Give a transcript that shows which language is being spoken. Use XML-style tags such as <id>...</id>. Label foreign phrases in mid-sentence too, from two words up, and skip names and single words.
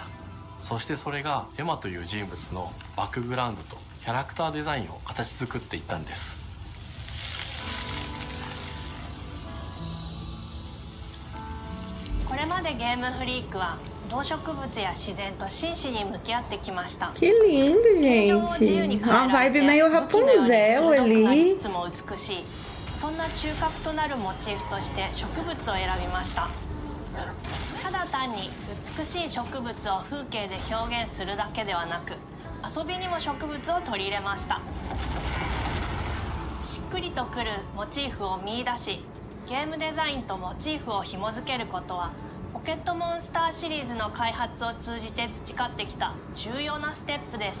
<ja>そしてそれがエマという人物のバックグラウンドとキャラクターデザインを形作っていったんです。これまでゲームフリークは動植物や自然と真摯に向き合ってきました。</ja> <pt>Que lindo, gente. Uma vibe meio Rapunzel ali.</pt> <ja>そんな中核となるモチーフとして植物を選びました。ただ単に美しい植物を風景で表現するだけではなく、遊びにも植物を取り入れました。しっくりとくるモチーフを見出し、ゲームデザインとモチーフを紐付けることはポケットモンスターシリーズの開発を通じて培ってきた重要なステップです。</ja>